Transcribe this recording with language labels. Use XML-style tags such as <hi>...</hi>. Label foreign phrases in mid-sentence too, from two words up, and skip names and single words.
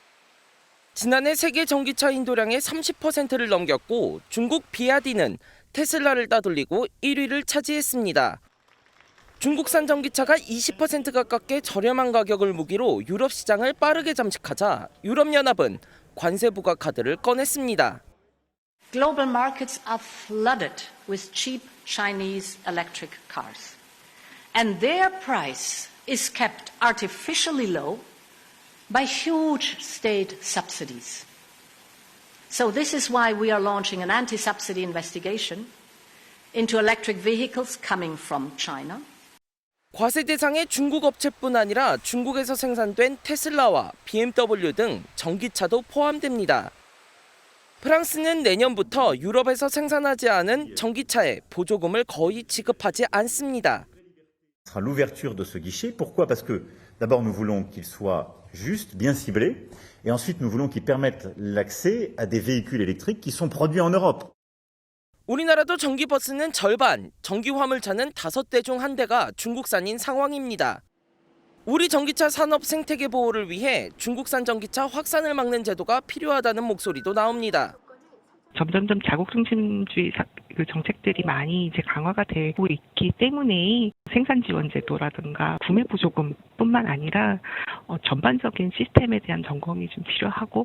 <ko>지난해 세계 전기차 인도량의 30%를 넘겼고 중국 비아디는 테슬라를 따돌리고 1위를 차지했습니다. 중국산 전기차가 20% 가깝게 저렴한 가격을 무기로 유럽 시장을 빠르게 잠식하자 유럽연합은 관세 부과 카드를 꺼냈습니다.</ko> <en>Global markets are flooded with cheap Chinese electric cars. And their price is kept artificially low by huge state subsidies. So this is why we are launching an anti-subsidy investigation into electric vehicles coming from China.</en> <ko>과세 대상의 중국 업체뿐 아니라 중국에서 생산된 테슬라와 BMW 등 전기차도 포함됩니다. 프랑스는 내년부터 유럽에서 생산하지 않은 전기차에 보조금을 거의 지급하지 않습니다.</ko> <fr>sera l'ouverture de ce guichet. Pourquoi? Parce que d'abord nous voulons qu'il soit juste, bien ciblé, et ensuite nous voulons qu'il permette l'accès à des véhicules électriques qui sont produits en Europe.</fr> <ko>우리나라도 전기버스는 절반, 전기 화물차는 5대 중 1대가 중국산인 상황입니다. 우리 전기차 산업 생태계 보호를 위해 중국산 전기차 확산을 막는 제도가 필요하다는 목소리도 나옵니다. 점점점 자국 중심주의 정책들이 많이 이제 강화가 되고 있기 때문에 생산 지원 제도라든가 구매 보조금뿐만 아니라 전반적인 시스템에 대한 점검이 좀 필요하고.</ko>